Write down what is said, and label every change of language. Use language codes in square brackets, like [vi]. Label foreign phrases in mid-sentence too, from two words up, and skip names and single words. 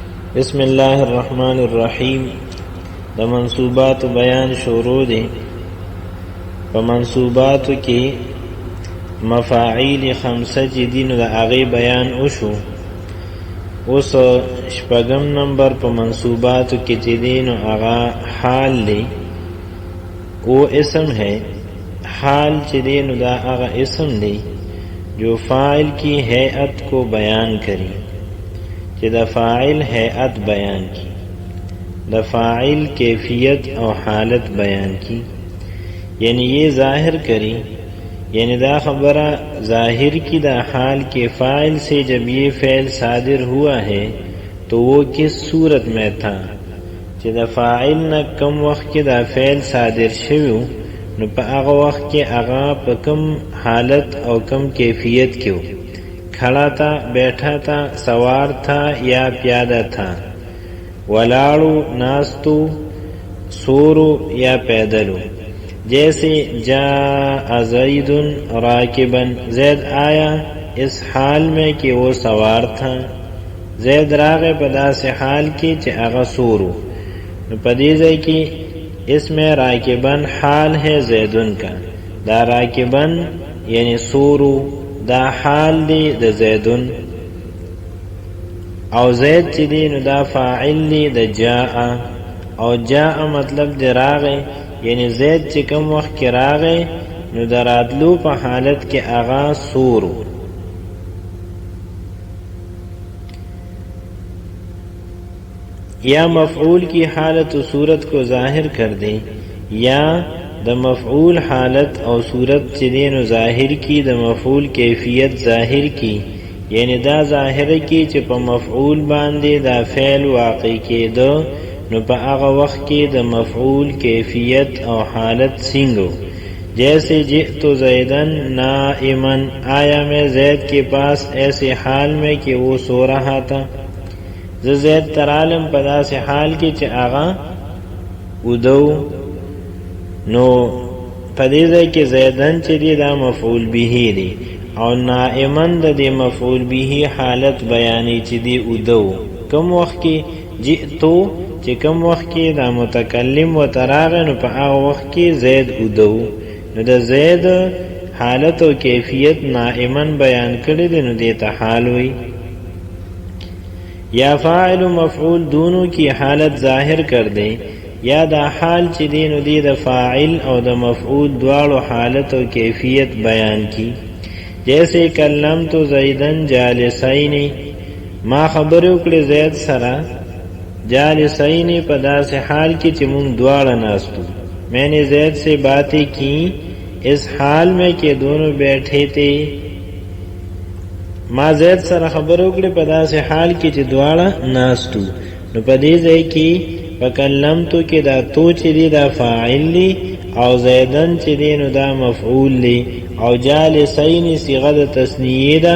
[ar] بسم الله الرحمن الرحیم. [ps] د منصوبات بیان شروع دی. په منصوباتو کې مفاعیل خمسه چې دي نو د هغې بیان وشو. اوس شپږم نمبر په منصوباتو کې چې دی نو هغه حال دی. [ur] وہ اسم ہے. [ps] حال چې دی نو دا هغه اسم دی [ur] جو فاعل کی ہیئت کو بیان کری، [ps] چې د فاعل ہیئت بیان کی، د فاعل کیفیت او حالت بیان کی. [ur] یعنی یہ ظاہر کری، یعنی [ps] دا خبرہ ظاہر کی دا [ur] حال کے فاعل سے جب یہ فعل صادر ہوا ہے تو وہ کس صورت میں تھا. [ps] چې د فاعل نه کم وخت کې دا فعل صادر شوی نو په هغه وخت کې هغه په کم حالت او کم کیفیت کې و. [ur] کھڑا تھا، بیٹھا تھا، سوار تھا یا پیادہ تھا، [ps] ولاڑو، ناستو، سورو یا پیدلو. [ur] جیسے [ar] جاء زید راکبا، [ur] زید آیا اس حال میں کہ وہ سوار تھا. [ps] زید راغے په داسې حال کې چې هغه سورو. نو په دې ځای کې [ur] اس میں راکبن حال ہے زیدن کا. [ps] دا راکبن یعنی سورو دا حال دی د زیدن، او زید چې دی نو دا فاعل دی د جاء، او جاء مطلب دی راغی. یعنی زید چې کم وخت کې راغی نو د راتلو په حالت کې هغه سورو. [ur] یا مفعول کی حالت و صورت کو ظاہر کر دے، [ps] یا د مفعول حالت او صورت چې دی نو ظاهر کی، د مفعول کیفیت ظاهر کی. یعنی دا ظاهر کی چې په مفعول باندې دا فعل واقع کېده نو په هغه وخت کې د مفعول کیفیت او حالت څنګه. [ur] جیسے [ar] جئت زیدن نائما، [ur] آیا میں زید کے پاس ایسے حال میں کہ وہ سو رہا تھا. [ps] زید ترالم په داسې حال کې چې هغه ودو. نو په دې ځای کې زیدن چې دی دا مفعول به دی، او نائمن د دې مفعول به حالت بیانې چې دی ودو. کم وخت کې جئتو چې کم وخت کې دا متکلم و تراغه نو په هغه وخت کې زید ودو. نو د زید حالت او کیفیت نائمن بیان کړی دی نو دې ته حال وی. [ur] یا فاعل و مفعول دونوں کی حالت ظاہر کر دے، [ps] یا دا حال چې دی نو دی د فاعل او د مفعول دواړو حالت او کیفیت بیان کی. جیسے [ar] کلمت زیدن جالسین، [ps] ما خبر وکړه زید سره جالسین په داسې حال کې چې مونږ دواړه ناستو. [ur] میں نے زید سے باتیں کی اس حال میں کہ دونوں بیٹھے تھے. [ps] ما زید سره خبر وکړه په داسې حال کې چې دواړه ناستو. نو په دې ځای کې فکلمتو کې دا تو چې دی دا فاعل دی، او زیدن چې دی نو دا مفعول دی، او جالسین صیغه د تثنیه ده.